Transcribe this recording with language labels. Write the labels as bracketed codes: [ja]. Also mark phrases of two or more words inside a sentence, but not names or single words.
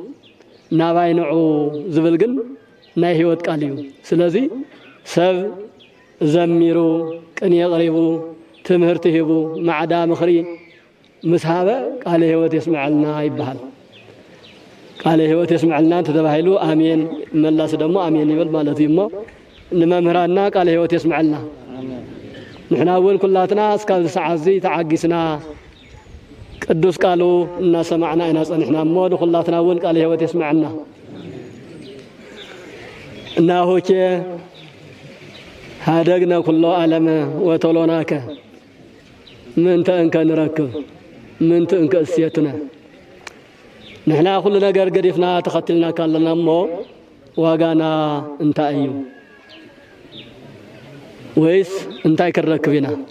[ti] ናባይ ንዑ ዝብል ግን ናይ ሕይወት ቃል እዩ። ስለዚ ሰብ ዘሚሩ ቅኔ ቀሪቡ ትምህርቲ ሂቡ ማዕዳ ምኽሪ ምስሃበ ቃለ ሕይወት የስምዐልና ይበሃል። ቃለ ሕይወት የስምዐልና ተባሂሉ አሜን መላስ ደግሞ አሜን ይብል ማለት እዩ። እሞ ንመምህራንና ቃለ ሕይወት የስምዐልና ንሕና እውን ኩላትና እስካብ ሰዓት እዚ ተዓጊስና ቅዱስ ቃሉ እናሰማዕና ኢና ጸኒሕና እሞ ንኩላትና እውን ቃለ ሕይወት የስምዐልና። [gez] እናሆኬ ሃደግነ ኩሎ ዓለም ወተሎናከ ምንተ እንከ ንረክብ ምንተ እንከ እሴትነ። [ti] ንሕና ኩሉ ነገር ገዲፍና ተኸትልና ካለና እሞ ዋጋና እንታይ እዩ ወይስ እንታይ ክንረክብ ኢና?